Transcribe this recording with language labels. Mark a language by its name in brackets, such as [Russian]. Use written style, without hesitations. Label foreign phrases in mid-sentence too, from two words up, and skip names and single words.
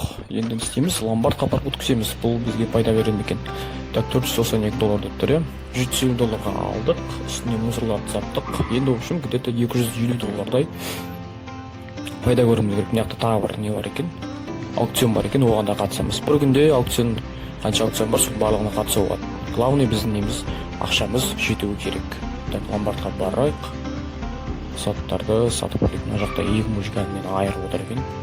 [Kazakh] Енді істейміз, ломбард қапар өткіземіз. Бұл бізге пайда береді екен. Так, $492 деп тұр, $170 алдық. Үстіне мусорларды саттық. Енді [Russian] общем, где-то [Kazakh] $250 пайда көруіміз керек. Мына жақта тағы бір не бар екен? Аукцион бар екен, оған да қатысамыз. Бір күнде аукцион, қанша аукцион бар, сол барлығына қатысуға болады. Главный біздің неміз ақшамыз жетуі керек. Так, ломбардқа барайық. Заттарды сатып көрейік. Мына жақта екі мужик әңгімені айырып отыр екен.